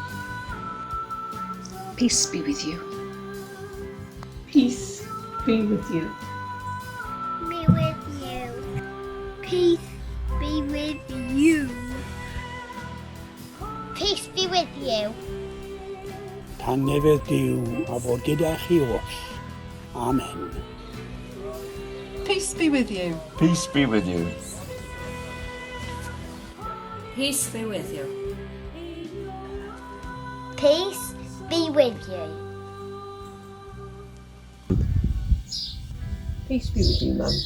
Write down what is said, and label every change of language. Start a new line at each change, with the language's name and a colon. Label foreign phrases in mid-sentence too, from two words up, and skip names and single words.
English: Peace be with you. Peace be with you. Be with you. Peace be with you. with you.
Welsh: Tangnefedd Duw a fod gyda chi oll.
English: Amen. Peace be with you. Peace be with you. Peace be with you. Peace be with you. Peace be with you, Mum.